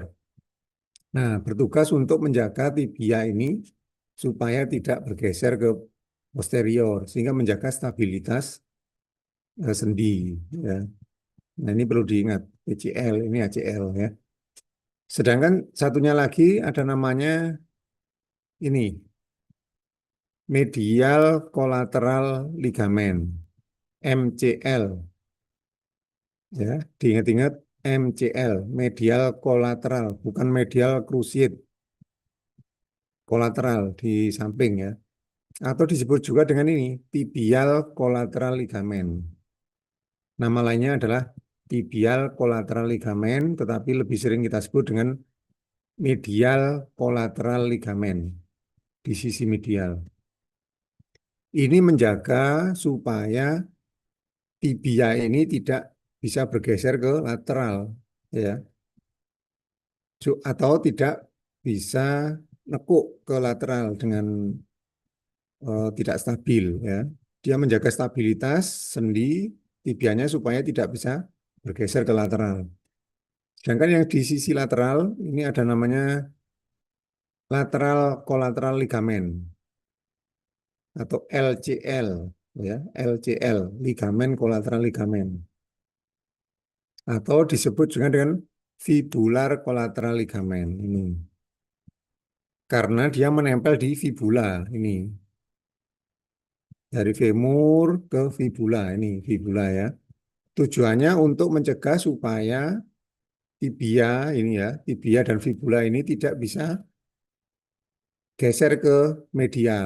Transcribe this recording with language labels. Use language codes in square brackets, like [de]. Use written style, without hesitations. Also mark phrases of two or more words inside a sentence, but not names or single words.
[id] Nah, bertugas untuk menjaga tibia ini supaya tidak bergeser ke posterior, sehingga menjaga stabilitas sendi. Ya. Nah, ini perlu diingat, PCL, ini ACL ya. Sedangkan satunya lagi ada namanya ini, [en] medial collateral ligament, MCL. [id] Ya, diingat-ingat MCL, [en] medial collateral, [id] bukan [en] medial cruciate, [id] kolateral di samping ya. Atau disebut juga dengan ini, [en] tibial collateral ligament. [id] Nama lainnya adalah [en] tibial collateral ligament, [id] tetapi lebih sering kita sebut dengan [en] medial collateral ligament [id] di sisi medial. Ini menjaga supaya tibia ini tidak bisa bergeser ke lateral, ya, atau tidak bisa nekuk ke lateral dengan tidak stabil, ya. Dia menjaga stabilitas sendi tibianya supaya tidak bisa bergeser ke lateral. Sedangkan yang di sisi lateral ini ada namanya [en] lateral collateral ligament [id] atau LCL ya, LCL, ligamen [en] collateral ligament, [id] atau disebut juga dengan [en] fibular collateral ligament [id] ini. karena dia menempel di fibula ini. Dari femur ke fibula ini, fibula ya. Tujuannya untuk mencegah supaya tibia ini ya, tibia dan fibula ini tidak bisa geser ke medial.